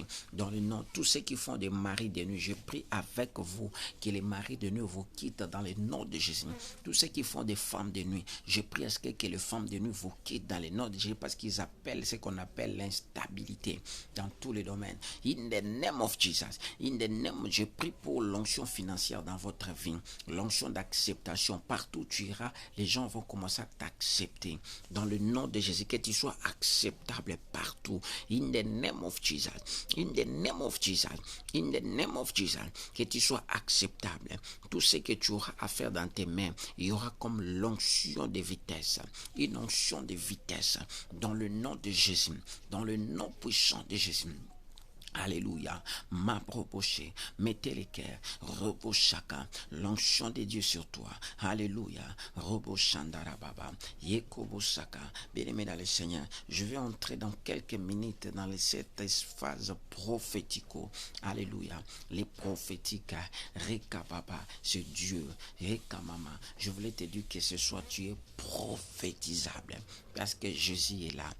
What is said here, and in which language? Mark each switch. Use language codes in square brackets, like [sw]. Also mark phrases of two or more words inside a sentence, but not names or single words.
[fr] Dans le nom, tous ceux qui font des maris de nuit, je prie avec vous que les maris de nuit vous quittent dans le nom de Jésus. Tous ceux qui font des femmes de nuit, je prie à ce que les femmes de nuit vous quittent dans le nom de Jésus parce qu'ils appellent ce qu'on appelle l'instabilité dans tous les domaines. [en] In the name of Jesus. In the name, [fr] je prie pour l'onction financière dans votre vie. L'onction d'acceptation partout tu iras, les gens vont commencer à t'accepter. Dans le nom de Jésus, que tu sois acceptable partout. [en] In the name of Jesus. In the name of Jesus. In the name of Jesus. [fr] Que tu sois acceptable. Tout ce que tu auras à faire dans tes mains, il y aura comme l'onction de vitesse. Une onction de vitesse. Dans le nom de Jésus. Dans le nom puissant de Jésus. Alléluia, ma propoché, mettez les cœurs, repos chacun, l'onction de Dieu sur toi. Alléluia, repos chandarababa, yekobo saka. Bien-aimé dans le Seigneur, je vais entrer dans quelques minutes dans cette phase prophético. Alléluia, les prophétiques, rekababa, c'est Dieu, rekamama. Je voulais te dire que ce soir tu es prophétisable parce que Jésus est là.